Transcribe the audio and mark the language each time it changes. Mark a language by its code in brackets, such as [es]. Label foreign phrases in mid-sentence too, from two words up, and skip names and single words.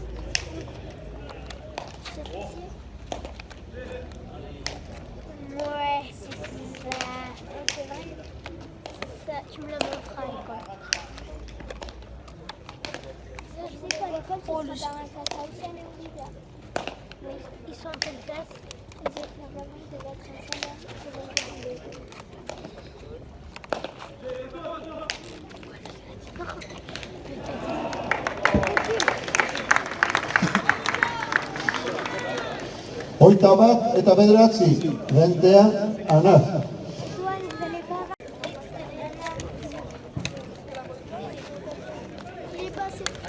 [fr] C'est ici. Ouais, c'est ça. C'est vrai. C'est ça. Tu me le montreras à l'école. Je sais qu'à l'école, tu seras dans un classe aussi, mais oui, là. Mais ils sont en quelle classe? Ils étaient vraiment, ils devaient être ensemble. [eu] Hogeita bat eta bederatzi. [fr] 21 à 9. Toi, vous allez pas. Il est passé.